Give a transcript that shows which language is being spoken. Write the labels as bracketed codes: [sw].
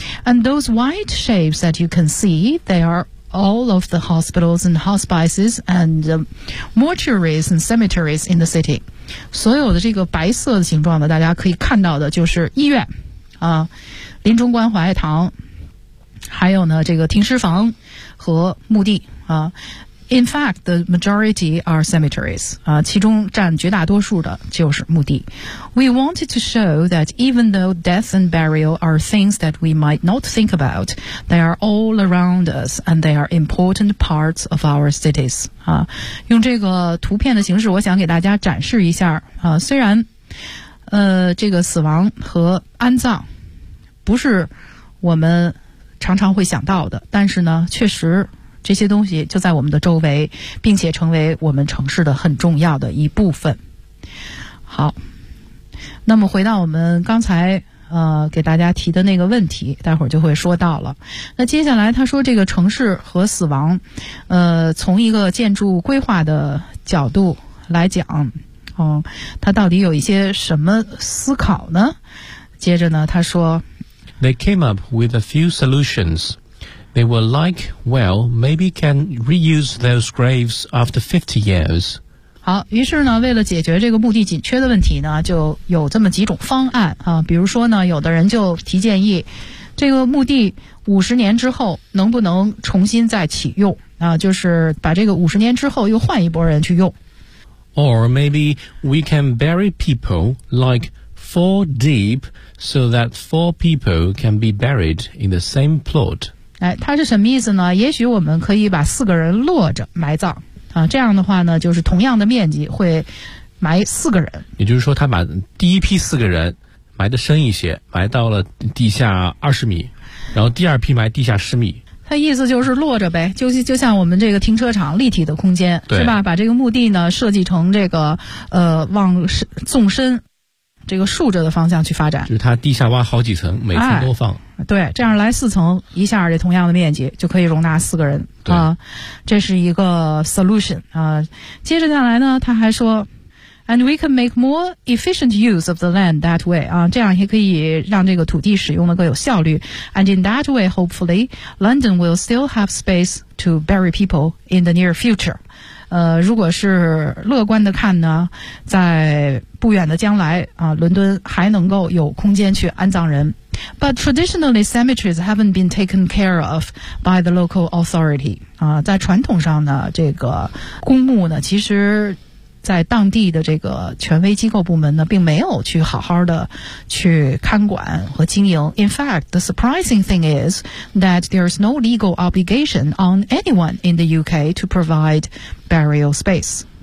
[en] And those white shapes that you can see, they are all of the hospitals and hospices and mortuaries and cemeteries in the city. [zh] 所有的这个白色的形状的大家可以看到的就是医院临终关怀堂，还有呢这个停尸房和墓地 [en] In fact, the majority are cemeteries. [zh] 其中占绝大多数的就是墓地。 [en] We wanted to show that even though death and burial are things that we might not think about, they are all around us and they are important parts of our cities. [zh] 用这个图片的形式，我想给大家展示一下。虽然，这个死亡和安葬不是我们常常会想到的，但是呢，确实这些东西就在我们的周围，并且成为我们城市的很重要的一部分。好，那么回到我们刚才给大家提的那个问题，待会儿就会说到了。那接下来他说这个城市和死亡，从一个建筑规划的角度来讲，他到底有一些什么思考呢？接着呢，他说 [en] They came up with a few solutions. They were like, well, maybe can reuse those graves after 50 years. [zh] 好，于是呢，为了解决这个墓地紧缺的问题呢，就有这么几种方案啊。比如说呢，有的人就提建议，这个墓地50年之后能不能重新再启用啊？就是把这个50年之后又换一拨人去用。 [en] Or maybe we can bury people like four deep so that four people can be buried in the same plot. [zh] 哎，它是什么意思呢？也许我们可以把四个人落着埋葬啊，这样的话呢，就是同样的面积会埋四个人。也就是说，他把第一批四个人埋得深一些，埋到了地下20米，然后第二批埋地下10米。他意思就是落着呗，就像我们这个停车场立体的空间，对，是吧？把这个墓地呢设计成这个往纵深这个竖着的方向去发展。就是他地下挖好几层，每层都放。哎对，这样来四层一下，这同样的面积就可以容纳四个人啊，这是一个 solution 啊。接着下来呢，他还说 ， [en] and we can make more efficient use of the land that way [zh] 啊，这样也可以让这个土地使用的更有效率。 [en] And in that way, hopefully, London will still have space to bury people in the near future。 [zh] 如果是乐观的看呢，在不远的将来啊，伦敦还能够有空间去安葬人。 [en] But traditionally, cemeteries haven't been taken care of by the local authority. [zh] 在传统上呢，这个公墓呢，其实在当地的这个权威机构部门呢，并没有去好好的去看管和经营。 [en] In fact, the surprising thing is that there's no legal obligation on anyone in the UK to provide burial space.